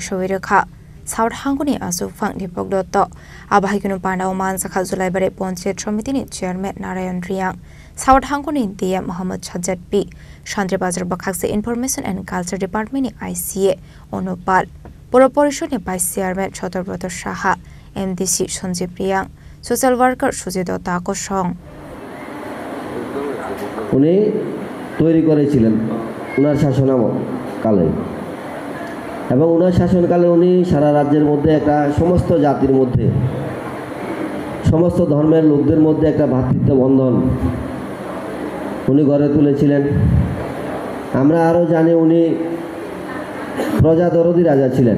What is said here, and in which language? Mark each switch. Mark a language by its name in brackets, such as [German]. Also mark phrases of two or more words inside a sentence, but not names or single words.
[Kok Borok] showire kha South Hanguni asu phang dipok dot abahikunu pandao man sakha Julai bare Panchayat Samiti ni chairman Narayan Riang South Hanguni DM Muhammad Sajjad P Shantri Bazar Bakhakse Information and Culture Department ni ICA Onopal Pura Porishod ni Vice Chairman Chotorbrata Shaha MDC Sanjeev Riang [English] Social Worker [Kok Borok] Sujito Tako Song [Bangla] উনি তৈরি করেছিলেন উনার শাসনকালে এবং উনার শাসনকালে উনি সারা রাজ্যের মধ্যে একটা সমস্ত জাতির মধ্যে সমস্ত ধর্মের লোকদের মধ্যে একটা ভ্রাতৃত্ব বন্ধন উনি গড়ে তুলেছিলেন আমরা আরো জানি উনি প্রজাদরদি রাজা ছিলেন